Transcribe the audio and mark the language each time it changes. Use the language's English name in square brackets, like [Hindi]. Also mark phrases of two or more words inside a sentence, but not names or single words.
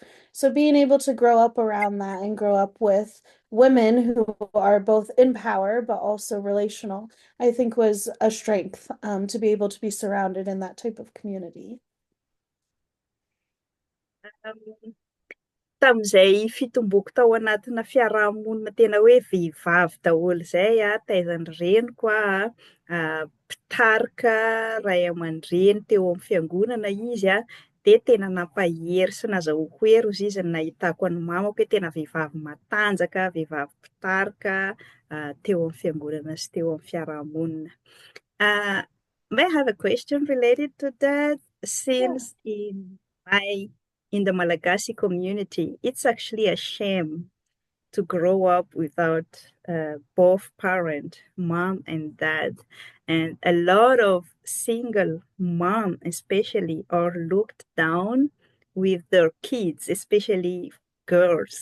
[English] So being able to grow up around that and grow up with women who are both in power but also relational, I think was a strength to be able to be surrounded in that type of community. [Malagasy] Tamin'izay fitomboko tao anatina fiaraha-monina tena hoe vehivavy daholo zay taizan'ny reniko mpitarika ray aman-dreny teo amin'ny fiangonana izy de tena nampahery sy nazahoako hery ozy izy ny nahitako any mamako hoe tena vehivavy matanjaka, vehivavy mpitarika teo amin'ny fiangonana sy teo amin'ny fiarahamonina. [English] May I have a question related to that? Yeah. Since in the Malagasy community, it's actually a shame to grow up without both parent, mom and dad. And a lot of single mom, especially, are looked down with their kids, especially girls.